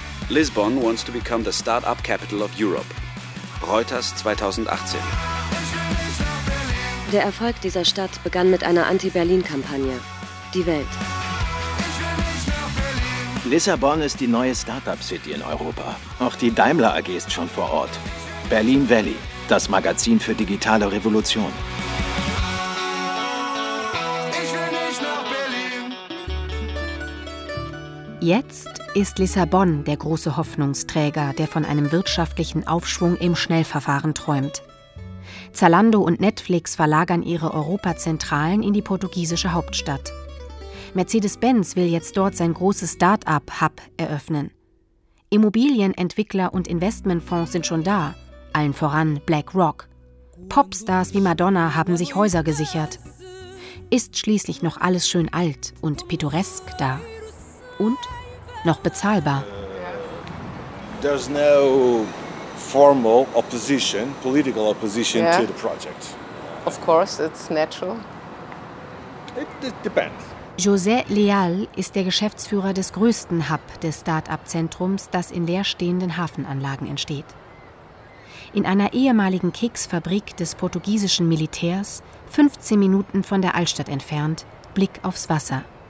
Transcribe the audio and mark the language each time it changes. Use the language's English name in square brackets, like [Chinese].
[English] Lisbon wants to become the startup capital of Europe. Reuters 2018. [German] Der Erfolg dieser Stadt begann mit einer Anti-Berlin-Kampagne. Die Welt. Lissabon ist die neue Startup-City in Europa. Auch die Daimler AG ist schon vor Ort. Berlin Valley, das Magazin für digitale Revolution. Jetzt ist Lissabon der große Hoffnungsträger, der von einem wirtschaftlichen Aufschwung im Schnellverfahren träumt. Zalando und Netflix verlagern ihre Europazentralen in die portugiesische Hauptstadt. Mercedes-Benz will jetzt dort sein großes Start-up-Hub eröffnen. Immobilienentwickler und Investmentfonds sind schon da, allen voran BlackRock. Popstars wie Madonna haben sich Häuser gesichert. Ist schließlich noch alles schön alt und pittoresk da? Und noch bezahlbar. [English] There's no formal opposition, political opposition to the project. Of course, it's natural. It depends. [German] José Leal ist der Geschäftsführer des größten Hub des Start-up-Zentrums, das in leerstehenden Hafenanlagen entsteht. In einer ehemaligen Keksfabrik des portugiesischen Militärs, 15 Minuten von der Altstadt entfernt, Blick aufs Wasser.